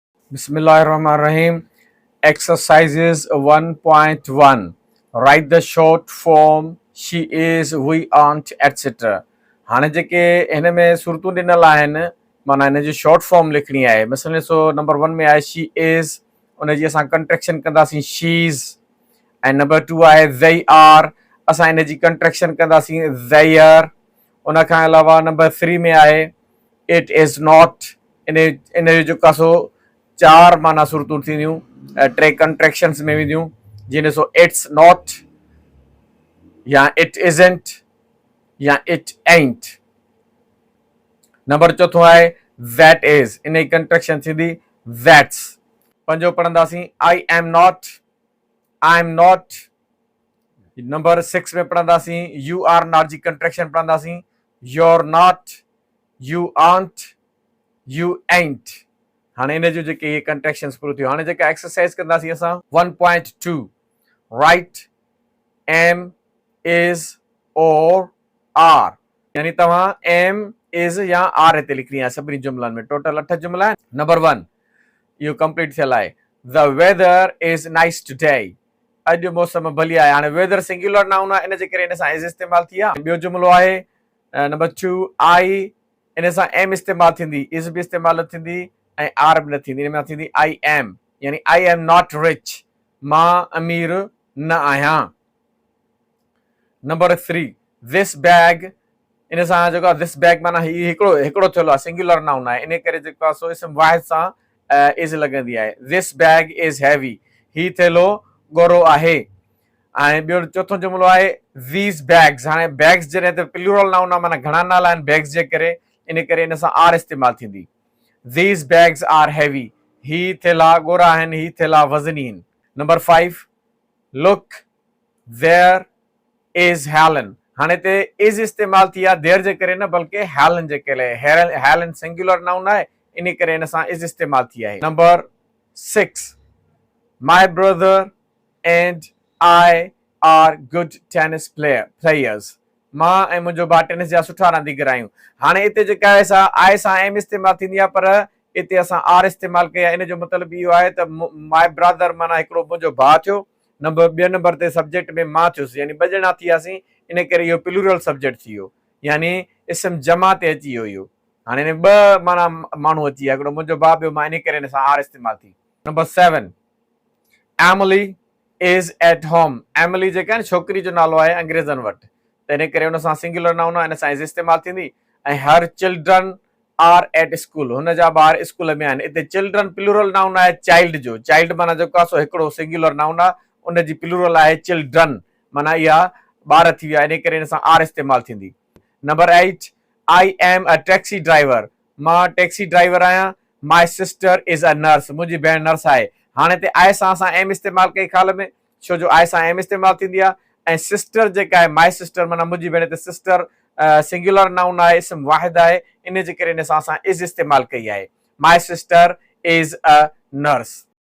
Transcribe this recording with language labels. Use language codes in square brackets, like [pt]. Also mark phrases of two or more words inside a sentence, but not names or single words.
[ar] بسم الله الرحمن الرحيم. [en] Exercises 1.1. Write the short form she is, we aren't, etc. [sd] हाणे जेके हिन में सूरतूं ॾिनल आहिनि माना हिन जी [en] short form [sd] लिखणी आहे. मसलन ॾिसो नंबर 1 में आहे [en] she is, [sd] उनजी असां कंट्रेक्शन कंदासीं शीज़. ऐं नंबर 2 आहे [en] they are, [sd] असां हिन जी कंट्रेक्शन कंदासीं their. उन खां अलावा नंबर 3 में आहे [en] it is not, [sd] इन जो जेका सो 4 माना सूरतूं थींदियूं, 3 कंट्रेक्शंस में वेंदियूं, जीअं ॾिसो [en] it's not [sd] या [en] it isn't [sd] या [en] it ain't. [sd] नंबर 4 आहे [en] that is, [sd] इन जी कंट्रेक्शन थींदी that's. [en] 5 पढ़ंदासीं I am not. [sd] नंबर 6 में पढ़ंदासीं [en] you are not [sd] जी कंट्रेक्शन पढ़ंदासीं [en] you're not, you aren't, you ain't. [sd] हाणे इन जो जेके कंट्रेक्शंस पूरो थियो. हाणे जेका एक्सरसाइज कंदासीं असां 1.2. [en] write am is और आर, [sd] यानी तव्हां [en] am is [sd] या आर हिते लिखणी आहे सभिनी जुमलनि में. टोटल 8 जुमला आहिनि. नंबर 1 इहो कंप्लीट थियल आहे. [en] the weather is nice today, [sd] अॼु मौसम भली आहे. हाणे वेदर [en] singular noun [sd] आहे, इन जे करे इन सां इज़ इस्तेमाल थी आहे. ॿियो जुमलो आहे नंबर 2 आई, इन सां एम इस्तेमाल थींदी, इज़ बि इस्तेमाल थींदी ऐं आर बि न थींदी. इन में थींदी [en] I am, [sd] यानी [en] I am not rich, [sd] मां अमीर न आहियां. नंबर 3 [en] this bag, [sd] इन सां जेको आहे [en] this bag [sd] माना हिकिड़ो थियल आहे, [en] singular noun [sd] आहे, इन करे जेको आहे सो इसम वाहिद सां इज़ लॻंदी आहे. [en] this bag is heavy, [sd] ही थेलो ॻोरो आहे. ऐं ॿियो चोथों जुमिलो आहे [en] these bags. [sd] हाणे बैग्स जॾहिं त [en] plural noun [sd] आहे माना घणा नाला आहिनि बैग्स जे करे, इन करे इन सां आर इस्तेमाल थींदी. [en] these bags are heavy, [sd] ही थेला ॻोरा आहिनि, ही थेला वज़नी आहिनि. [en] नंबर 5 look there is Helen. [sd] हाणे हिते इज़ इस्तेमाल थी आहे देर जे करे न, बल्कि हेलन जे करे. हेलन [en] singular noun [sd] आहे, इन करे इन सां इज़ इस्तेमाल थी आहे. [en] नंबर 6 my brother and I are good tennis players. [sd] मां ऐं मुंहिंजो भाउ टेनिस जा सुठा रांदीगर आहियूं. हाणे हिते जेका आहे सा आई सां एम इस्तेमाल थींदी आहे, पर हिते असां आर इस्तेमाल कई आहे. इन जो मतिलबु इहो आहे त [en] my brother [sd] माना हिकिड़ो मुंहिंजो भाउ थियो. ॿिए नंबर ते सब्जेक्ट में मां थियुसि, यानी 2 ॼणा थी वियासीं, इन करे इहो [en] plural subject [sd] थी वियो, यानी इसम जमा ते अची वियो इहो. हाणे हिन 2 माना माण्हू अची विया, हिकिड़ो मुंहिंजो भाउ, ॿियो मां, इन करे इन सां आर इस्तेमाल थी. [en] नंबर 7 Emily is at home. [sd] एमिली जेका आहे छोकिरी जो नालो आहे अंग्रेज़नि वटि, त इन करे हुन सां [en] singular noun [sd] आहे, इन सां इज़ इस्तेमाल थींदी. ऐं [en] her children are at school, [sd] हुन जा ॿार स्कूल में आहिनि. हिते चिल्ड्रन [en] plural noun [sd] आहे चाइल्ड जो. चाइल्ड माना जेको आहे सो हिकिड़ो [en] singular noun [sd] आहे, उन जी प्लूरल आहे चिल्ड्रन, माना इहा ॿार थी विया, इन करे इन सां आर इस्तेमाल थींदी. [en] number 8 I am a taxi driver, [sd] मां टैक्सी ड्राइवर आहियां. [en] my sister is a nurse, [sd] मुंहिंजी भेण नर्स आहे. हाणे हिते आई सां असां एम इस्तेमाल कई ख़्याल में, छो जो आई सां एम इस्तेमाल थींदी आहे. ऐं सिस्टर जेका आहे [en] my sister [sd] माना मुंहिंजी भेण, हिते सिस्टर [en] singular noun [sd] आहे, इसम वाहिद आहे, इन जे करे इन सां असां इज़ इस्तेमाल कई आहे. [en] my sister is a nurse.